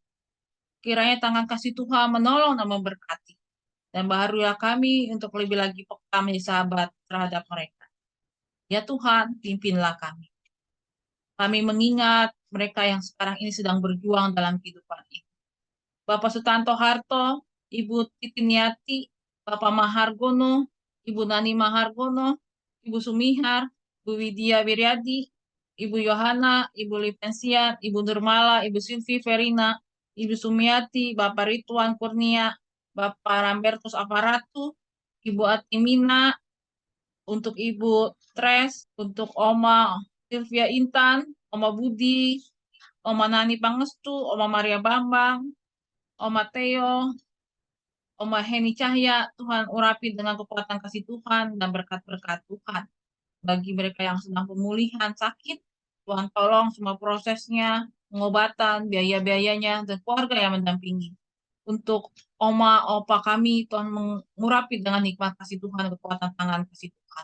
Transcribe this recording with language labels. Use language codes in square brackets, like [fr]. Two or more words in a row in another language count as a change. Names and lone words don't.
[id] Kiranya tangan kasih Tuhan menolong dan memberkati. Dan baharulah kami untuk lebih lagi peka menjadi sahabat terhadap mereka. Ya Tuhan, pimpinlah kami. Kami mengingat mereka yang sekarang ini sedang berjuang dalam kehidupan ini. Bapak Sutanto Harto, Ibu Titiniati, Bapak Mahargono, Ibu Nani Mahargono, Ibu Sumihar, Ibu Widya Wiryadi, Ibu Yohana, Ibu Lipensian, Ibu Nurmala, Ibu Silvi Verina, Ibu Sumiati, Bapak Rituan Kurnia, Bapak Rambertus Aparatu, Ibu Atimina, untuk Ibu Tres, untuk Oma Silvia Intan, Oma Budi, Oma Nani Pangestu, Oma Maria Bambang, Oma Theo, Oma Heni Cahya, Tuhan urapi dengan kekuatan kasih Tuhan dan berkat-berkat Tuhan. Bagi mereka yang sedang pemulihan sakit, Tuhan tolong semua prosesnya, pengobatan, biaya-biayanya, dan keluarga yang mendampingi. Untuk Oma, Opa kami, Tuhan mengurapi dengan nikmat kasih Tuhan dan kekuatan tangan kasih Tuhan.